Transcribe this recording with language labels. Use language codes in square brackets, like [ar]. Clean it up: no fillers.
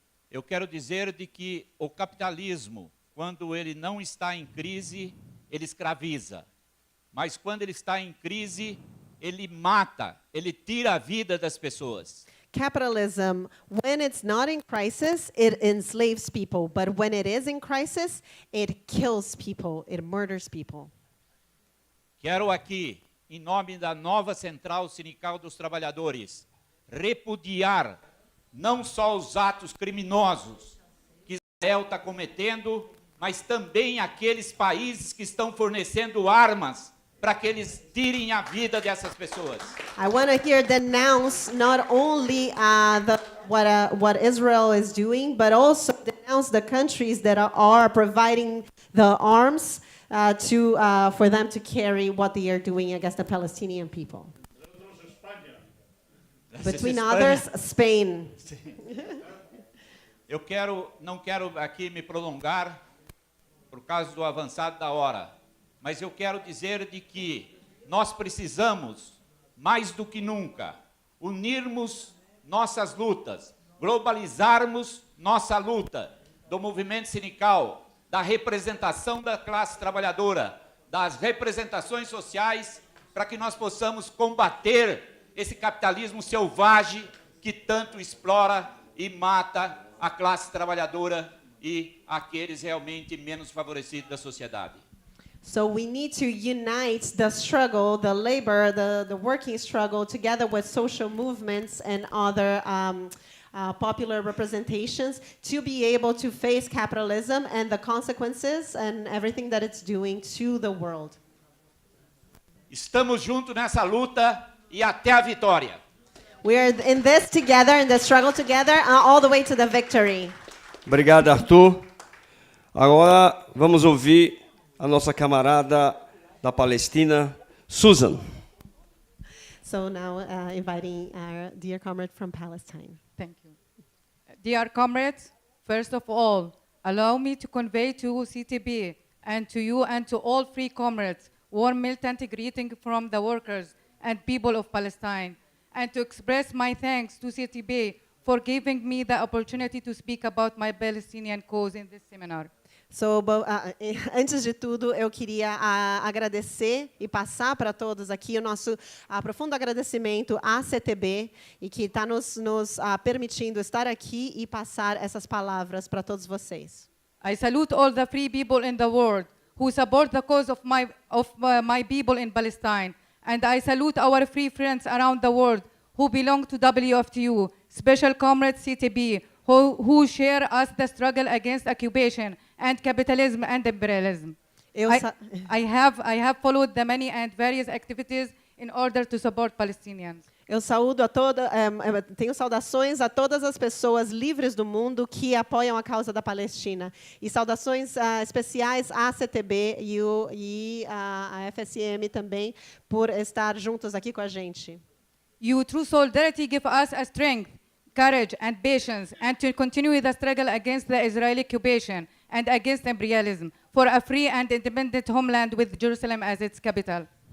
[pt] Eu quero dizer de que o capitalismo quando ele não está em crise, ele escraviza. Mas quando ele está em crise, ele mata, ele tira a vida das pessoas. [en] Capitalism, when it's not in crisis, it enslaves people. But when it is in crisis, it kills people, it murders people. [pt] Quero aqui, em nome da nova Central Sindical dos Trabalhadores, repudiar não só os atos criminosos que Israel está cometendo, mas também aqueles países que estão fornecendo armas para que eles tirem a vida dessas pessoas. [en] I want to here denounce not only what Israel is doing, but also denounce the countries that are providing the arms for them to carry what they are doing against the Palestinian people. Between others, Spain. [pt] Eu não quero aqui me prolongar por causa do avançado da hora, mas eu quero dizer de que nós precisamos, mais do que nunca, unirmos nossas lutas, globalizarmos nossa luta do movimento sindical, da representação da classe trabalhadora, das representações sociais, para que nós possamos combater esse capitalismo selvagem que tanto explora e mata a classe trabalhadora e aqueles realmente menos favorecidos da sociedade. [en] So we need to unite the struggle, the labor, the working struggle, together with social movements and other popular representations to be able to face capitalism and the consequences and everything that it's doing to the world. [pt] Estamos juntos nessa luta e até a vitória. [en] We are in this together, in the struggle together, all the way to the victory. [pt] Obrigado, Arthur. Agora vamos ouvir a nossa camarada da Palestina, Susan. [en] So now inviting our dear comrade from Palestine. Thank you. Dear comrades, first of all, allow me to convey to CTB and to you and to all free comrades warm militant greeting from the workers and people of Palestine, and to express my thanks to CTB for giving me the opportunity to speak about my Palestinian cause in this seminar. [pt] So, antes de tudo, eu queria agradecer e passar para todos aqui o nosso profundo agradecimento à CTB e que está nos permitindo estar aqui e passar essas palavras para todos vocês. [en] I salute all the free people in the world who support the cause of my people in Palestine, and I salute our free friends around the world who belong to WFTU, special comrades CTB, who share us the struggle against occupation and capitalism and imperialism. I have followed the many and various activities in order to support Palestinians. [pt] Eu saúdo tenho saudações a todas as pessoas livres do mundo que apoiam a causa da Palestina. E saudações especiais à CTB e à FSM também por estar juntos aqui com a gente. [en] You through solidarity give us a strength, courage and patience, and to continue the struggle against the Israeli occupation and against imperialism for a free and independent homeland with Jerusalem as its capital.